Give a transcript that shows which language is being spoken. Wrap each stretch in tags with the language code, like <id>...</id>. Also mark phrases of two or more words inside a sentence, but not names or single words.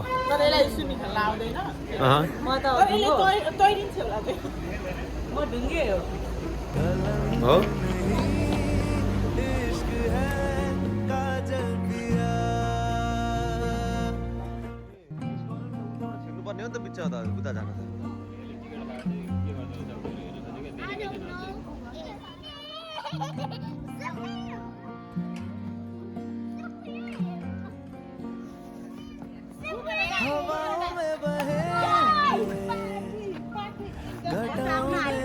<ne>तर यसलाई स्विमिङ खेल्न आउँदैन अँ म त तैरिन्छ होला चाहिँ म ढुङ्गे हो हो</ne> <hi>इश्क है काजल पिया</hi> <ne>छिर्नुपर्ने हो नि त बिचमा त उता जान त</ne> <en>I don't know.</en> <hi>हवाओं में बहे घटाओं में</hi>